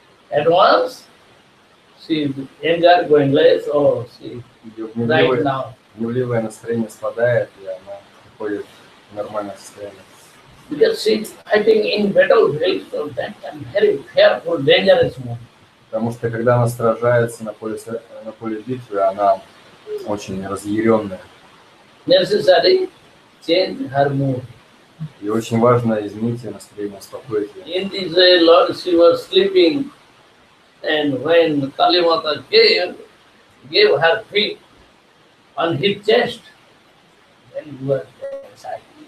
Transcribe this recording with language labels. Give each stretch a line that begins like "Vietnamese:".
English: At once, she anger going less, or she
Russian: Ее
English: right now.
Russian: гневливое настроение спадает, и она приходит в нормальное состояние.
English: Because she is fighting in battlefield, so that time very fearful, dangerous moment.
Russian: Потому что когда она сражается на поле битвы, она очень разъяренная.
English: Necessary change her mood.
Russian: И очень важно изменить ее настроение, успокоить ее.
English: In this way, Lord, she was sleeping, and when Kali Mata came, gave her feet on his chest, then he was very shy.